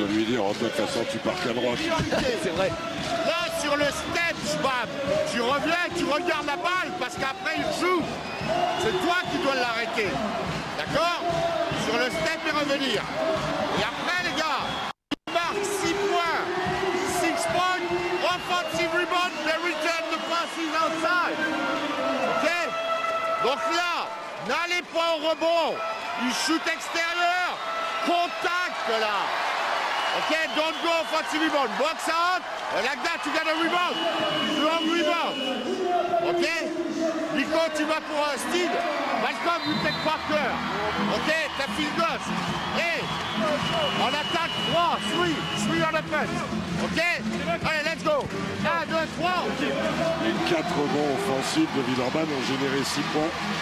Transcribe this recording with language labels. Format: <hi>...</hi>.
<fr>peut lui dire de toute façon tu pars qu'à droite. C'est vrai. Là, sur le step, bam, tu reviens, tu regardes la balle parce qu'après il joue. C'est toi qui dois l'arrêter. D'accord? Sur le step et revenir. Et après, les gars, il marque 6 points.</fr> <en>6 points, offensive rebound, they return the passes outside. OK?</en> <fr>Donc là, n'allez pas au rebond. Il shoot extérieur. Contact là.</fr> <en>OK, don't go offensive rebound. Box out. Like that, you got a rebound. Long rebound. OK?</en> <fr>Nico, tu vas pour un steal.</fr> <en>Malcolm, you take Parker. OK, t'as field goal.</en> <fr>Et on attaque</fr> <en>3, 3 on offense. OK? Allez, let's go. 1, 2, 3.</en> <fr>Les 4 rebonds offensifs de Villeurbanne ont généré 6 points.</fr>